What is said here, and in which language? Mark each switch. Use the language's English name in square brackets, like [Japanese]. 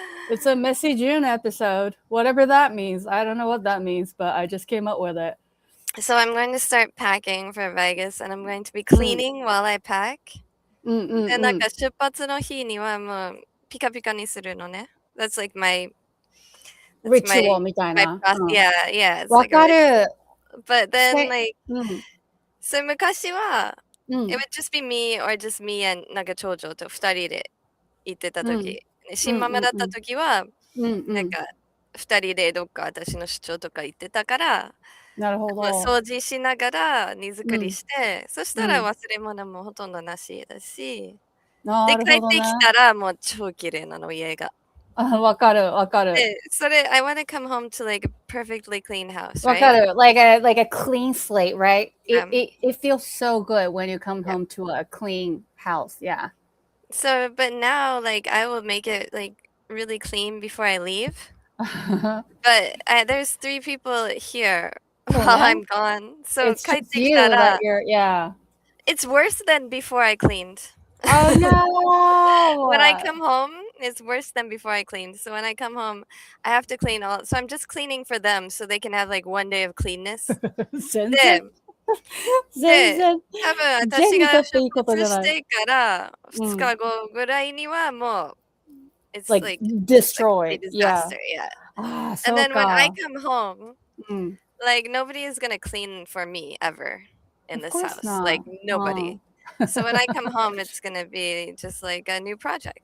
[English] It's a messy June episode, whatever that means. I don't know what that means, but I just came up with it. So I'm going to start packing for Vegas, and I'm going to be cleaning while I pack. [Japanese] で、なんか出発の日にはもうピカピカにするのね。 [English] That's like my ritual [Japanese] みたいな。 [English] Yeah, yeah. It's [Japanese] わかる。 [English] But then like, so [Japanese] 昔は、 [English] it would just be me or just me and [Japanese] なんか長女と2人で行ってた時、新ママだった時は、なんか2人でどっか私の出張とか行ってたから、なるほど。掃除しながら荷造りして、そしたら忘れ物もほとんどなしだし、で、帰ってきたらもう超綺麗なの、家が。わかる、わかる。 [English] それ、I want to come home to like a perfectly clean house, right? [Japanese] わかる。 [English] Like a clean slate, right? It feels so good when you come home to a clean house, yeah. So, but now, like, I will make it like really clean before I leave. But there's 3 people here while I'm gone. So, it's just you that you're, yeah. It's worse than before I cleaned. Oh no! When I come home, it's worse than before I cleaned. So when I come home, I have to clean all. So I'm just cleaning for them so they can have like one day of cleanness. [Japanese] 全然多分私が出発してから2日後ぐらいにはもう [English] it's like destroyed. Disaster, yeah. And then when I come home, like nobody is gonna clean for me ever in this house. Like nobody. So when I come home, it's gonna be just like a new project.